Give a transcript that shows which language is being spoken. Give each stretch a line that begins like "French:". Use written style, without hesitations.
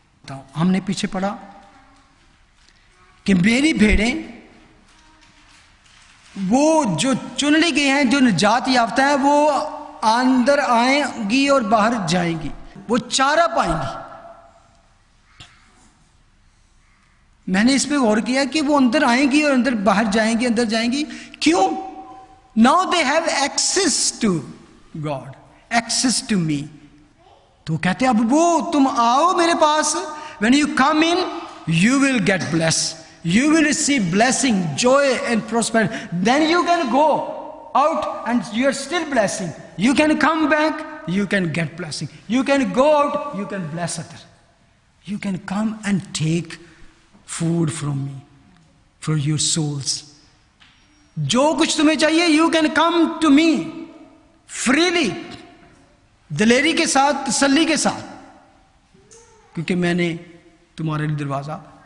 Urdu: تو ہم نے پیچھے پڑھا کہ میری بھیڑیں وہ جو چن لی گئی ہیں, جو نجات یافتہ ہیں, وہ اندر آئیں گی اور باہر جائیں گی, وہ چارہ پائیں گی. میں نے اس پہ غور کیا کہ وہ اندر آئیں گی اور اندر باہر جائیں گی, اندر جائیں گی. کیوں؟
English: Now they have access to God, access to me.
Urdu: تو کہتے ہیں اب وہ تم آؤ میرے پاس.
English: When you come in, you will get blessed. You will receive blessing, joy and prosperity. Then you can go out and you are still blessing. You can come back, you can get blessing. You can go out, you can bless others. You can come and take food from me, for your souls.
Urdu: جو کچھ تمہیں چاہیے
English: you can come to me freely,
Urdu: دلیری کے ساتھ, تسلی کے ساتھ, کیونکہ میں نے تمہارے لیے دروازہ